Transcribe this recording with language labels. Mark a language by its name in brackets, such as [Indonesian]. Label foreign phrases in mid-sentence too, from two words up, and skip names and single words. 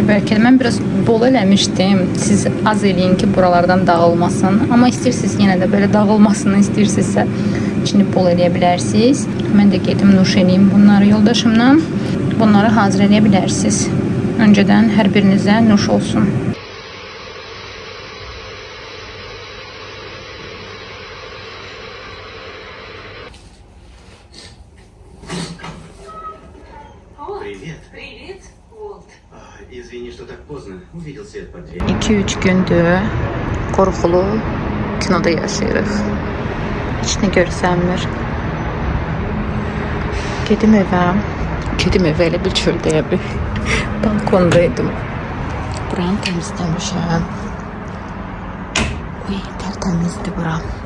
[Azerbaijani] Bəlkə də mən biraz bol eləmişdim. Siz az eləyin ki, buralardan dağılmasın. Amma istəyirsiniz yenə də belə dağılmasını istəyirsinizsə içini bol eləyə bilərsiniz. Mən də gedim nuş edeyim bunları yoldaşımla. Bunları hazır edə bilərsiniz. Öncədən hər birinizə nuş olsun. [Russian] Привет. Привет, Уолт. Извини, что так поздно. Увидел свет под дверью. [Azerbaijani] 2-3 gündür qorxulu kinoda yaşayırıq. Heç nə görsənmir. Gedim evə. Elə bir çöldəyə bir balkondaydım. Buranı təmizləmişəm. Uy, tərtəmizdir buram.